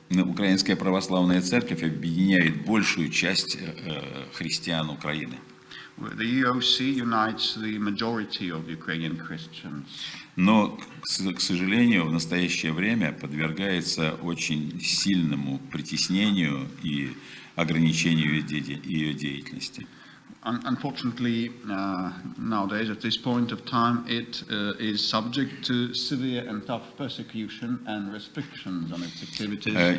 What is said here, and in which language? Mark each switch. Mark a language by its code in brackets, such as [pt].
[ru] Украинская Православная Церковь объединяет большую часть христиан Украины. [en] The EOC unites the majority of Ukrainian Christians. [ru] Но, к сожалению, в настоящее время подвергается очень сильному притеснению и ограничению ее деятельности. [en] Unfortunately, nowadays, at this point of time, it is subject to severe and tough persecution and restrictions on its activities.